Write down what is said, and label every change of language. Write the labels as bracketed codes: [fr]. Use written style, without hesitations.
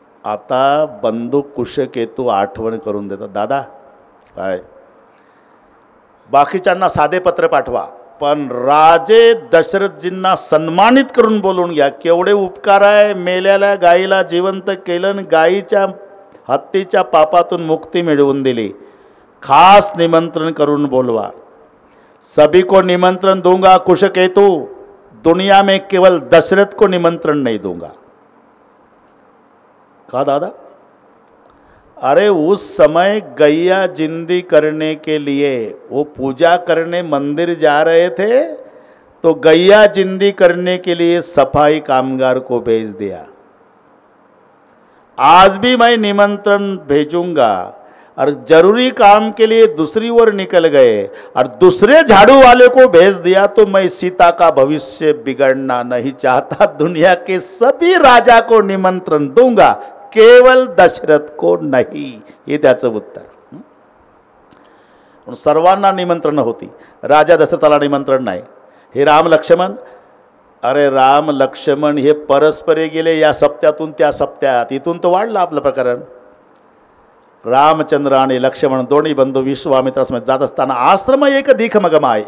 [mr] आता बंदूक कुशकेतू आठवण करून देतात. दादा काय, बाकीच्यांना साधे पत्र पाठवा, पण राजे दशरथजींना सन्मानित करून बोलून घ्या. केवढे उपकार आहे. मेलेल्या गायीला जिवंत केलं, गायीच्या हत्तीच्या पापातून मुक्ती मिळवून दिली. खास निमंत्रण करून बोलवा. [hi] सभी को निमंत्रण दूंगा कुशकेतु. दुनिया में केवल दशरथ को निमंत्रण नहीं दूंगा. कहा दादा. अरे उस समय गैया जिंदी करने के लिए वो पूजा करने मंदिर जा रहे थे, तो गैया जिंदी करने के लिए सफाई कामगार को भेज दिया. आज भी मैं निमंत्रण भेजूंगा. और जरूरी काम के लिए दूसरी ओर निकल गए और दूसरे झाड़ू वाले को भेज दिया, तो मैं सीता का भविष्य बिगड़ना नहीं चाहता. दुनिया के सभी राजा को निमंत्रण दूंगा, केवल दशरथ को नहीं. [mr] हे त्याचं उत्तर. सर्वांना निमंत्रण होती, राजा दशरथाला निमंत्रण नाही. हे राम लक्ष्मण. अरे राम लक्ष्मण हे परस्परे गेले या सप्त्यातून त्या सप्त्यात. इथून तो वाढलं आपलं प्रकरण. रामचंद्र आणि लक्ष्मण दोन्ही बंधू विश्वामित्रासमोर जात असताना आश्रम एक दीखमगमा आहे.